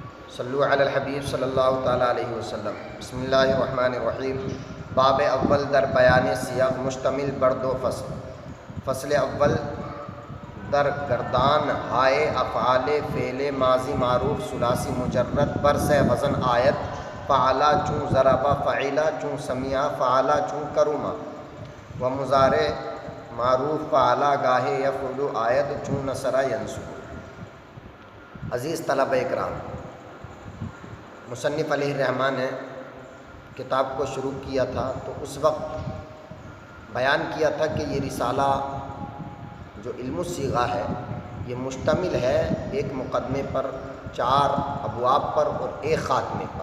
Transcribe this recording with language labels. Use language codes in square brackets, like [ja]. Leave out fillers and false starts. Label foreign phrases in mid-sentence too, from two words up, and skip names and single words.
[ar] صلو علی الحبیب صلی اللہ تعالیٰ علیہ وسلم۔ بسم اللہ الرحمن الرحیم۔ [fa] باب اول در بیان سیاق مشتمل بر دو فصل۔ فصل اول در گردان ہائے افعال فعل ماضی معروف ثلاثی مجرد بر سے وزن آیت فعلا چون ضربا فعلا چون سمیا فعلا چون کروما و مضارع معروف فعلا گاہے یفعل آیت چون [ar] نصر ینصر۔ [ur] عزیز طلبہ اکرام، مصنف [ar] علیہ الرحمٰن [ur] نے کتاب کو شروع کیا تھا تو اس وقت بیان کیا تھا کہ یہ رسالہ جو علم الصیغہ ہے یہ مشتمل ہے ایک مقدمے پر، 4 ابواب پر اور ایک خاتمے پر۔